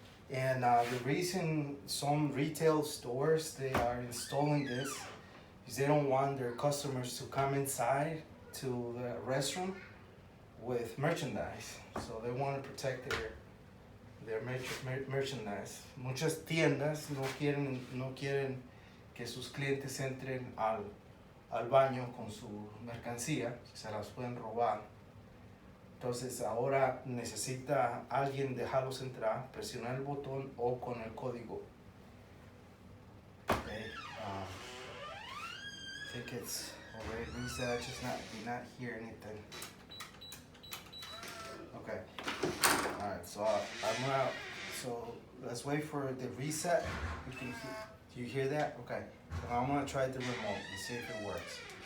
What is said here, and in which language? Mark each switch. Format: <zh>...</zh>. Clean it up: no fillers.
<en>And the reason some retail stores they are installing this is they don't want their customers to come inside to the restroom with merchandise. So they want to protect their merchandise.</en> <es>Muchas tiendas no quieren que sus clientes entren al baño con su mercancía, se las pueden robar. Entonces ahora necesita alguien dejarlos entrar, presionar el botón o con el código.</es> <en>Okay. I think it's already reset. I just did not hear anything. Okay. All right. So So let's wait for the reset. Do you hear that? Okay. So I'm gonna try the remote and see if it works.</en>